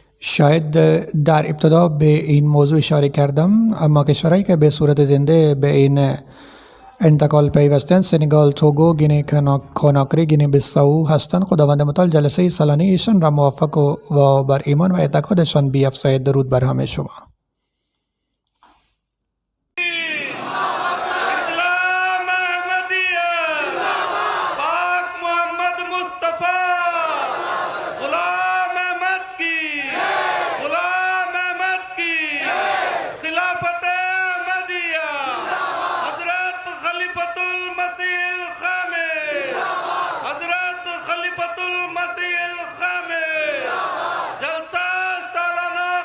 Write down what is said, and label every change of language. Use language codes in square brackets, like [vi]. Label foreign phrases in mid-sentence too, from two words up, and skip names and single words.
[fa] شاید در ابتدا به این موضوع اشاره کردم، اما کشورهایی که به صورت زنده به این انتقال پیوستند سنگال، توگو، گینه کناکری، گینه بیساو هستند. خداوند متعال جلسه سالانه ایشان را موفق و بر ایمان و اعتقادشان بیفزاید. درود بر همه شما. [ur] اسلام احمدیہ، پاک محمد مصطفیٰ، غلام احمد کی، غلام احمد کی، خلافت احمدیہ، حضرت خلیفۃ المسیح الخامس، حضرت خلیفۃ المسیح الخامس، جلسہ سالانہ